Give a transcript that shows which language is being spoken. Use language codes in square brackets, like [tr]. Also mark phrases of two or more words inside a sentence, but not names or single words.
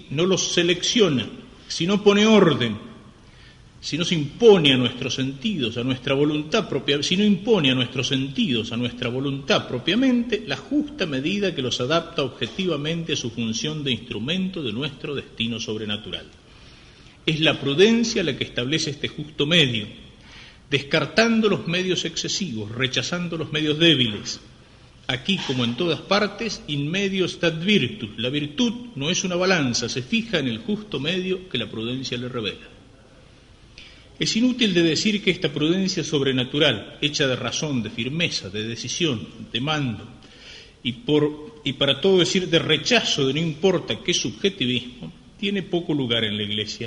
[es] No los selecciona, si no pone orden, si no se impone a nuestros sentidos, a nuestra voluntad propia, si no impone a nuestros sentidos, a nuestra voluntad propiamente, la justa medida que los adapta objetivamente a su función de instrumento de nuestro destino sobrenatural. Es la prudencia la que establece este justo medio, descartando los medios excesivos, rechazando los medios débiles. Aquí, como en todas partes, [la] in medio stat virtus. [es] La virtud no es una balanza, se fija en el justo medio que la prudencia le revela. Es inútil de decir que esta prudencia sobrenatural, hecha de razón, de firmeza, de decisión, de mando, y para todo decir de rechazo de no importa qué subjetivismo, tiene poco lugar en la Iglesia.